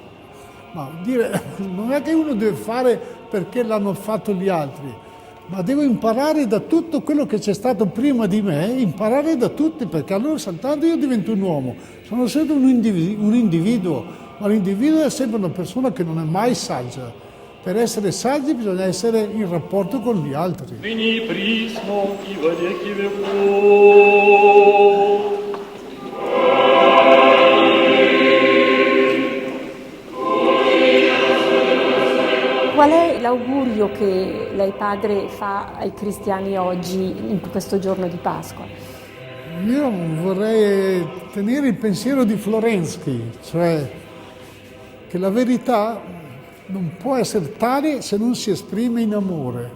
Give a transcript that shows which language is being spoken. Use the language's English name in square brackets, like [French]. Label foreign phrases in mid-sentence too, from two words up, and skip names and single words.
[Italian] Ma non è che uno deve fare perché l'hanno fatto gli altri, ma devo imparare da tutto quello che c'è stato prima di me, imparare da tutti, perché allora soltanto io divento un uomo, sono sempre un individuo, ma l'individuo è sempre una persona che non è mai saggia. Per essere saggi bisogna essere in rapporto con gli altri. [Russian] Ныне присно и во веки веков. [Italian] che lei padre fa ai cristiani oggi in questo giorno di Pasqua? Io vorrei tenere il pensiero di Florensky, cioè che la verità non può essere tale se non si esprime in amore.